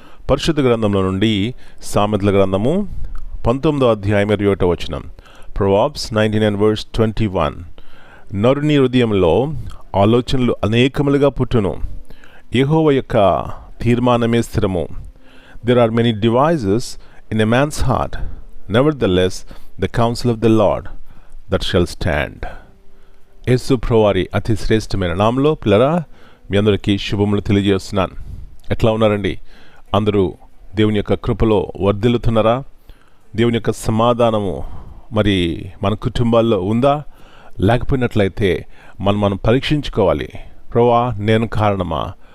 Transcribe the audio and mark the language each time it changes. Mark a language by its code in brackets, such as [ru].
[te] పరిశుద్ధ గ్రంథంలో నుండి సామెతల గ్రంథము 19వ అధ్యాయం 21వ వచనం. ప్రొవర్బ్స్ 19:21. నరుని హృదయంలో ఆలోచనలు అనేకములుగా పుట్టును, యెహోవా యొక్క తీర్మానమే స్థిరము. [en] There are many devices in a man's heart, nevertheless the counsel of the Lord that shall stand. [te] యేసు ప్రభువారి అతి శ్రేష్టమైన నామములో పిల్లరా, మీ అందరికీ శుభములు తెలియజేస్తున్నాను. ఎట్లా ఉన్నారండి? అందరూ దేవుని యొక్క కృపలో వర్ధిల్లుతున్నారా? దేవుని యొక్క సమాధానము మరి మన కుటుంబాల్లో ఉందా? లేకపోయినట్లయితే మనం పరీక్షించుకోవాలి. ప్రభువా, నేను కారణమా?